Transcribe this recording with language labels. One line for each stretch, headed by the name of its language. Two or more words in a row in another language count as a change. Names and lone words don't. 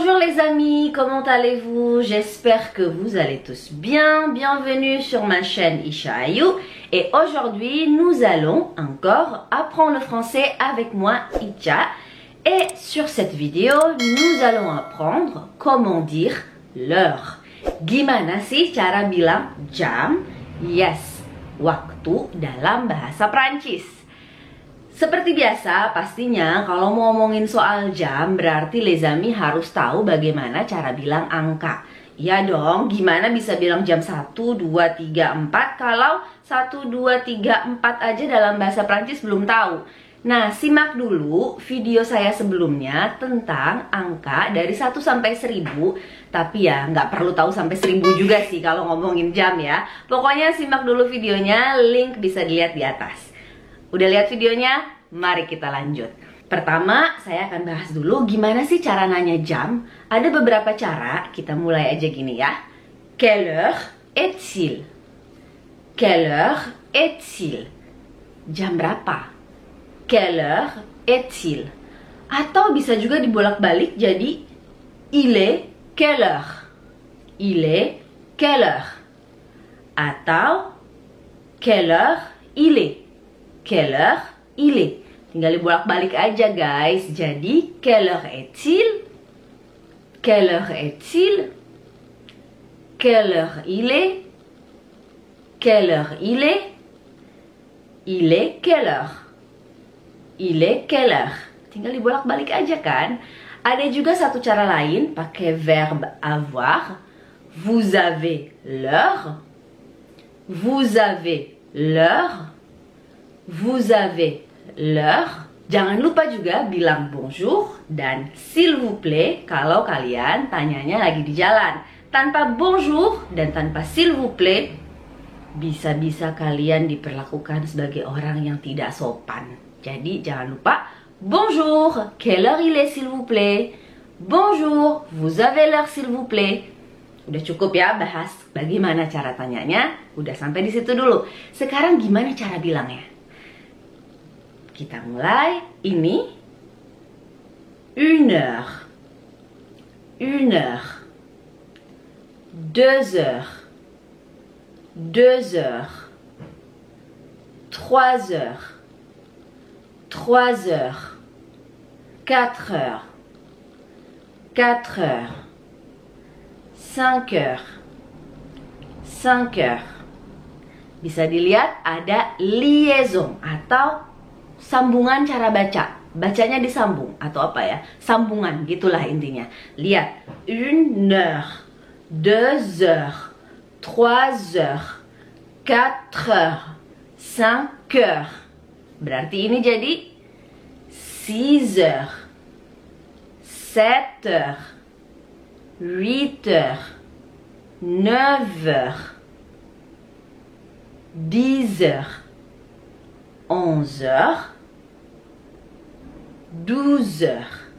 French: les amis, comment allez-vous? J'espère que vous allez tous bien. Bienvenue sur ma chaîne Isha Ayou. Et aujourd'hui, nous allons encore apprendre le français avec moi, Icha. Et sur cette vidéo, nous allons apprendre comment dire l'heure.
Indonesian: Gimana sih cara bilang jam? Yes, waktu dalam bahasa Prancis. Seperti biasa, pastinya kalau mau ngomongin soal jam, berarti
French: les amis
Indonesian: harus tahu bagaimana cara bilang angka. Ya dong, gimana bisa bilang jam 1, 2, 3, 4 kalau 1, 2, 3, 4 aja dalam bahasa Prancis belum tahu. Nah, simak dulu video saya sebelumnya tentang angka dari 1 sampai 1000. Tapi ya, nggak perlu tahu sampai 1000 juga sih kalau ngomongin jam ya. Pokoknya simak dulu videonya, link bisa dilihat di atas. Udah lihat videonya? Mari kita lanjut. Pertama, saya akan bahas dulu gimana sih cara nanya jam. Ada beberapa cara, kita mulai aja gini ya.
French: Quelle heure est-il? Quelle heure est-il?
Indonesian: Jam berapa?
French: Quelle heure est-il?
Indonesian: Atau bisa juga dibolak-balik jadi
French: il est quelle heure? Il est quelle heure? Atau quelle heure il est? Quelle heure il est?
Indonesian: Tinggal dibolak-balik aja guys.
French: Jadi quelle heure est-il? Quelle heure est-il? Quelle heure il est? Quelle heure il est? Il est quelle heure? Il est quelle heure?
Indonesian: Tinggal dibolak-balik aja kan. Ada juga satu cara lain pakai
French: verbe avoir. Vous avez l'heure. Vous avez l'heure. Vous avez l'heure.
Indonesian: Jangan lupa juga bilang bonjour dan
French: s'il vous plaît
Indonesian: kalau kalian tanyanya lagi di jalan. Tanpa bonjour dan tanpa
French: s'il vous plaît,
Indonesian: bisa-bisa kalian diperlakukan sebagai orang yang tidak sopan. Jadi jangan lupa
French: bonjour, quelle heure il est s'il vous plaît? Bonjour, vous avez l'heure s'il vous plaît?
Indonesian: Udah cukup ya bahas bagaimana cara tanyanya. Udah sampai di situ dulu. Sekarang gimana cara bilangnya? Kita mulai.
French: Ini une heure, une heure, 2 heures, 2 heures, 3 heures, 3 heures, 4 heures, 4 heures, 5 heures, 5 heures.
Indonesian: Bisa dilihat ada liaison atau sambungan cara baca. Bacanya disambung atau apa ya? Sambungan gitulah intinya. Lihat,
French: une heure, 2 heures, 3 heures, 4 heures, 5 heures.
Indonesian: Berarti ini jadi
French: 6 heures, 7 heures, 8 heures, 9 heures, 10 heures, 11 heures, 12 heures.